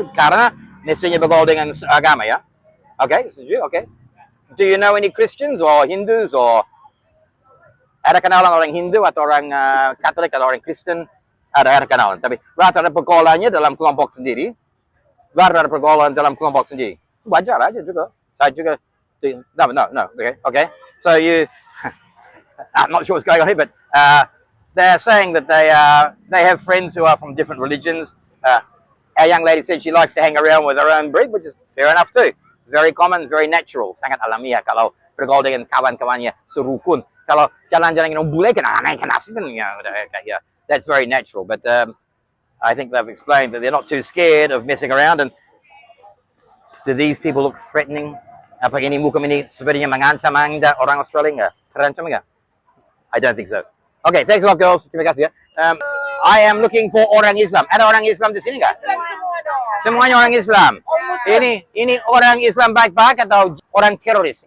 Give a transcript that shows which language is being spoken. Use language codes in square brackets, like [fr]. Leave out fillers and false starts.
[id] Karena mestinya bergaul dengan agama, ya? Okay, setuju, okay. [en] Do you know any Christians or Hindus or [id] ada kenalan orang Hindu atau orang Katolik atau orang Kristen? Ada kenalan, tapi rata-rata pergaulannya dalam kelompok sendiri. Rata-rata pergaulan dalam kelompok sendiri. Wajar aja juga. Saya juga. No. Okay. [en] So I'm not sure what's going on here, but they're saying that they have friends who are from different religions. Our young lady said she likes to hang around with her own breed, which is fair enough too. Very common, very natural. [id] Sangat alamiah kalau bergaul dengan kawan-kawannya serukun. Kalau jalan-jalan dengan bule kan aneh kan [en] yeah, that's very natural. But I think they've explained that they're not too scared of messing around. And do these people look threatening? [id] Apa ini muka ini sepertinya mengancam Anda orang Australia enggak? Terancam enggak? [en] I don't think so. Okay, thanks a lot, girls. [id] Terima kasih, ya. [en] I am looking for [id] orang Islam. Ada orang Islam di sini nggak? Semuanya orang Islam. Ini orang Islam baik-baik atau orang teroris?